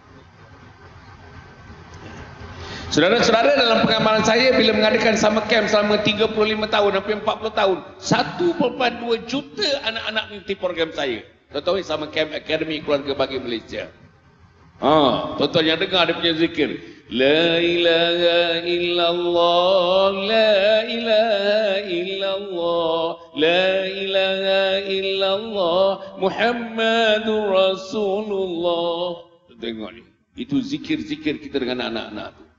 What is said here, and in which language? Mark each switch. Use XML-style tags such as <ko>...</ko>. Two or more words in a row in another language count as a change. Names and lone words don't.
<ms>Saudara-saudara, dalam pengamalan saya bila mengadakan</ms> <en>summer camp</en> <ms>selama 35 tahun sampai 40 tahun, 1.2 juta anak-anak mengikuti program saya. Tuan-tuan,</ms> <en>summer camp</en> <ms>Akademi Keluarga Bagi Malaysia. Tuan-tuan yang dengar dia punya zikir,</ms> <ar>لا إله إلا الله، لا إله إلا الله، لا إله إلا الله، محمد رسول الله.</ar> <ms>Tengok ni, itu zikir-zikir kita dengan anak-anak tu.</ms>